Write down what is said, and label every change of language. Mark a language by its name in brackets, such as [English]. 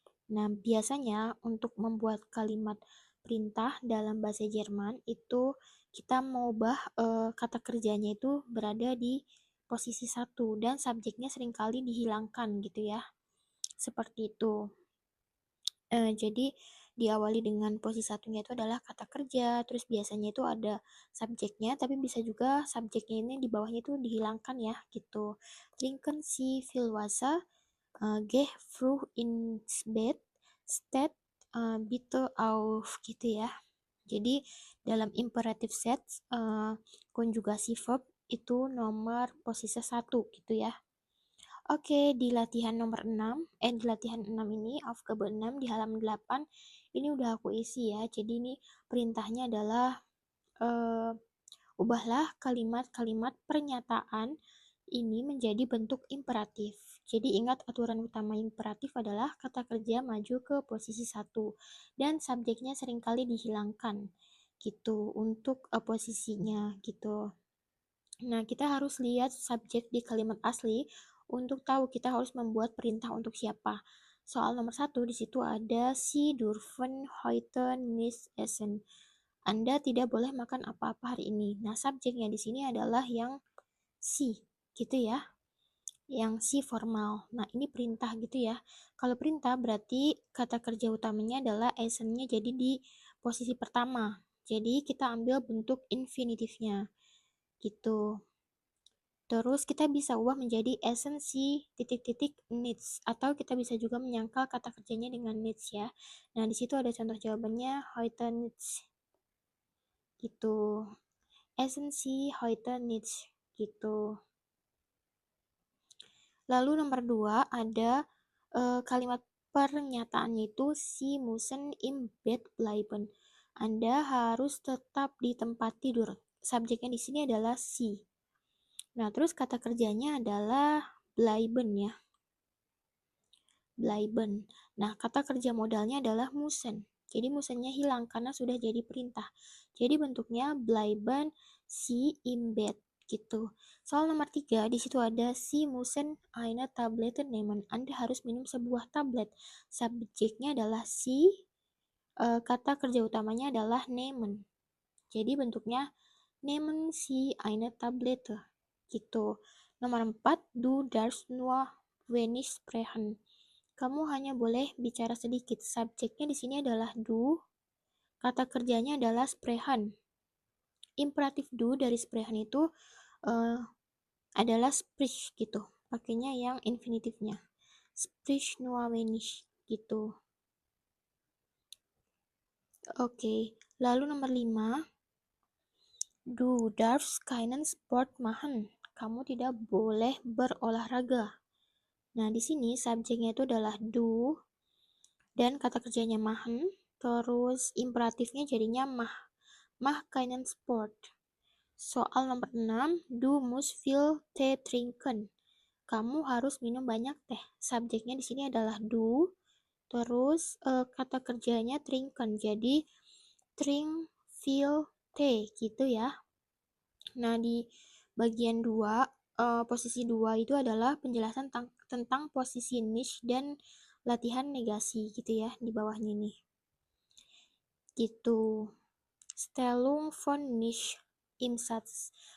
[Indonesian] Nah, biasanya untuk membuat kalimat perintah dalam bahasa Jerman itu kita mengubah kata kerjanya itu berada di posisi satu dan subjeknya seringkali dihilangkan gitu ya. Seperti itu. Jadi diawali dengan posisi satunya itu adalah kata kerja, terus biasanya itu ada subjeknya, tapi bisa juga subjeknya ini di bawahnya itu dihilangkan ya, gitu. [German] Trinken Sie viel Wasser, geh früh ins Bett, steht bitte auf, gitu ya. [Indonesian] Jadi dalam imperative set, konjugasi verb itu nomor posisi 1 gitu ya. Oke, di latihan nomor 6, di latihan 6 ini, Aufgabe 6 di halaman 8, ini udah aku isi ya. Jadi ini perintahnya adalah ubahlah kalimat-kalimat pernyataan ini menjadi bentuk imperatif. Jadi ingat aturan utama imperatif adalah kata kerja maju ke posisi 1 dan subjeknya seringkali dihilangkan gitu untuk posisinya gitu. Nah, kita harus lihat subjek di kalimat asli untuk tahu kita harus membuat perintah untuk siapa. Soal nomor 1 di situ ada [German] Sie dürfen heute nicht essen. [Indonesian] Anda tidak boleh makan apa-apa hari ini. Nah, subjeknya di sini adalah yang Sie, gitu ya. Yang Sie formal. Nah, ini perintah gitu ya. Kalau perintah berarti kata kerja utamanya adalah essen-nya jadi di posisi pertama. Jadi kita ambil bentuk infinitifnya. Gitu. Terus kita bisa ubah menjadi esensi titik-titik needs atau kita bisa juga menyangkal kata kerjanya dengan needs ya. Nah, di situ ada contoh jawabannya heute needs. Gitu. Esensi heute needs gitu. Lalu nomor 2 ada kalimat pernyataannya itu [German] Sie müssen im Bett bleiben. [Indonesian] Anda harus tetap di tempat tidur. Subjeknya di sini adalah Sie. Nah, terus kata kerjanya adalah bleiben ya. Bleiben. Nah, kata kerja modalnya adalah müssen. Jadi müssennya hilang karena sudah jadi perintah. Jadi bentuknya [German] bleiben Sie im Bett gitu. [Indonesian] Soal nomor 3, di situ ada [German] Sie müssen eine Tablette nehmen. [Indonesian] Anda harus minum sebuah tablet. Subjeknya adalah Sie, kata kerja utamanya adalah nehmen. Jadi bentuknya [German] nehmen Sie eine Tablette gitu. Nomor 4, du darfst nur wenig sprechen. [Indonesian] Kamu hanya boleh bicara sedikit. Subjeknya di sini adalah du, kata kerjanya adalah sprechen. Imperatif du dari sprechen itu adalah sprich gitu. Pakainya yang infinitifnya. [German] Sprich nur wenig gitu. [Indonesian] Oke, lalu nomor 5. [German] Du darfst keinen Sport machen. [Indonesian] Kamu tidak boleh berolahraga. Nah, di sini subjeknya itu adalah du dan kata kerjanya machen, terus imperatifnya jadinya [German] mach keinen Sport. [Indonesian] Soal nomor 6, [German] du musst viel Tee trinken. [Indonesian] Kamu harus minum banyak teh. Subjeknya di sini adalah du, terus kata kerjanya trinken. Jadi [German] trink viel Tee [Indonesian] gitu ya. Nah, di bagian 2, posisi 2 itu adalah penjelasan tentang posisi nicht dan latihan negasi gitu ya di bawahnya nih. Gitu. [German] Stellung von nicht im Satz.